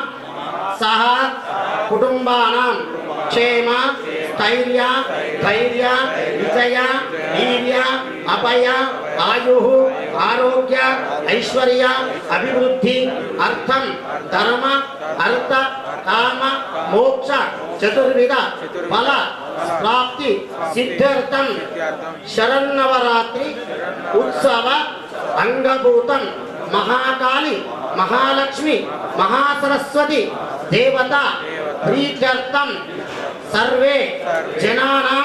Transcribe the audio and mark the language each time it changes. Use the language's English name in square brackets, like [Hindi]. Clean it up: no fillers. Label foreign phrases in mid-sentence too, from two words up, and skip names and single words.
[Sanskrit] సహ కుటుంబానాం క్షేమ స్థైర్య ధైర్య విజయ వీర్య అభయ ఆయు ఆరోగ్య ఐశ్వర్య అభివృద్ధి అర్థం ధర్మ అర్థ కామ మోక్ష చతుర్విధ ఫల प्राप्ति सिद्ध्यर्थम शरन्नवरात्रि उत्सव अंगभूतम महाकाली महालक्ष्मी महासरस्वती देवता प्रीत्यर्थम सर्वे जनानां